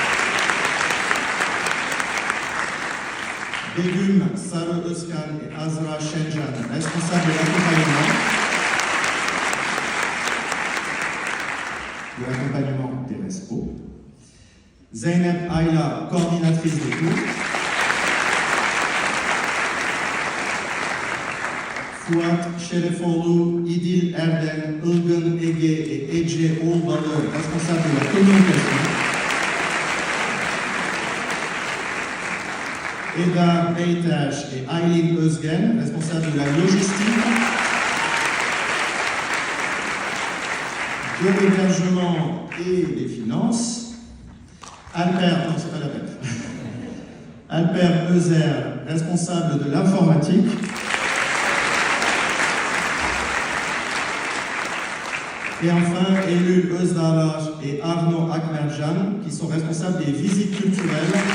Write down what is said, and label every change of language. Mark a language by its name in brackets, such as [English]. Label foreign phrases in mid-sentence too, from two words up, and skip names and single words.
[French] Begüm Sarı Özkan et Azra Şencan, responsables de l'accompagnement des RESPO, Zeynep Ayla, coordinatrice des cours, Fuat Şerefoğlu, İdil Erdem, Ilgın Ege et Ece Oğbalı, responsables de la communication, Eda Beytaş et Aylin Özgen, responsables de la logistique, de l'hébergement et des finances, Alper, non c'est pas la peine, Alper Euser, responsable de l'informatique, et enfin Eylül Özdağlar et Arno Akmercan, qui sont responsables des visites culturelles.